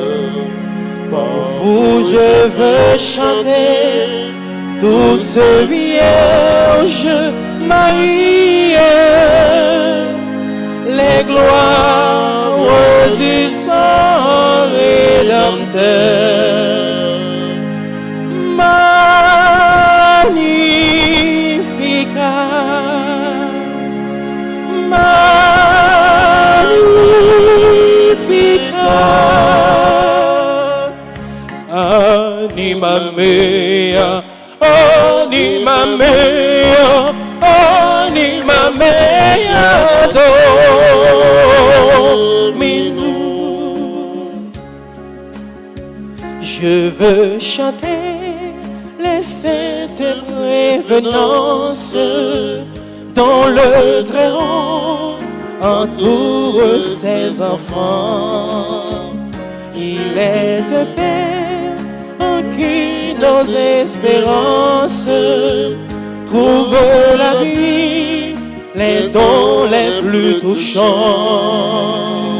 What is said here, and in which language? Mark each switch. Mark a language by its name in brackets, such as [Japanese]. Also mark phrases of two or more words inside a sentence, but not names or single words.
[French] Pour vous je veux chanter, douce Vierge Marie, les gloires du sang rédempteur. [Latin] Magnificat, Magnificat, anima mea, anima mea, anima mea, Dominus. [French] Je veux chanter les saintes prévenances dont le Très-Haut entoure ses enfants. Il est de paix en qui nos espérances trouvent la vie, les dons les plus touchants.